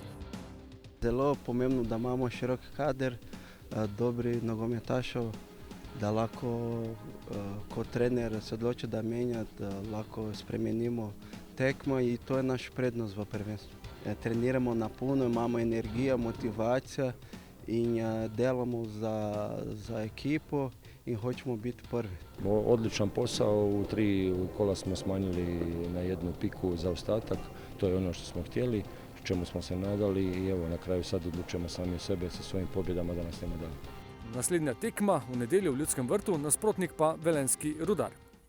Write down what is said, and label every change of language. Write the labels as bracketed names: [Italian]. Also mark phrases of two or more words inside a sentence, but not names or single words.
[Slovenian] Zelo pomembno, da imamo širok kader, dobri nogometašev, da lahko kot trener se odloči da menja, da lahko spremenimo tekmo in to je naš prednost v prvenstvu. Treniramo na puno, imamo energijo, motivacijo in delamo za ekipo in hoćemo biti prvi. [Croatian] Odličan posao, u 3 kola smo smanjili na 1 piku zaostatak, to je ono što smo htjeli, čemu smo se nadali i evo na kraju sad odlučujemo sami u sebe sa svojim pobjedama da nastavimo dalje. [Slovenian] Naslednja tekma v nedeljo v Ljudskem vrtu, nasprotnik pa velenjski Rudar.